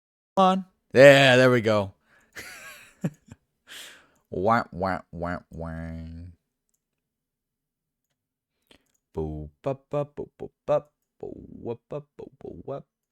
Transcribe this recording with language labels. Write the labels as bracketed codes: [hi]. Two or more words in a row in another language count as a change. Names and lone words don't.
[en] Come on. Yeah, there we go. Wah, wah, wah, wah. Boo, ba, ba, boo, boo, ba, boo, wah, ba, boo, boo, wah.